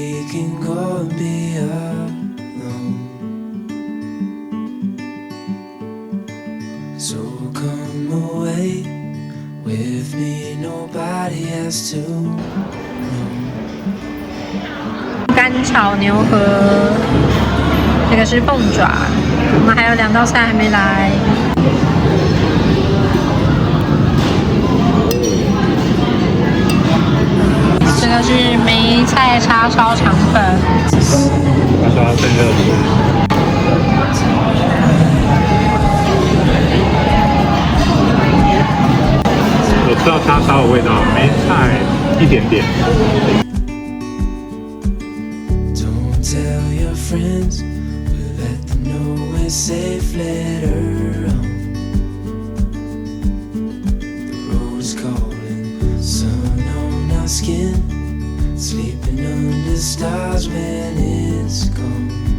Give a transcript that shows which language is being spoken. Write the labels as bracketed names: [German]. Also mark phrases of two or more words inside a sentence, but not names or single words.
[English] can go and be alone. So come away with me, nobody has to know. [Chinese] 干炒牛河，这个是鳳爪，我們還有2道菜還沒來。這個是梅菜叉燒腸粉，他說要趁熱吃。我知道叉燒的味道，梅菜一點點。 [English] Don't tell your friends, but let them know we're safe. Let her on. The road's calling, sun on our skin, sleeping under stars when it's gone.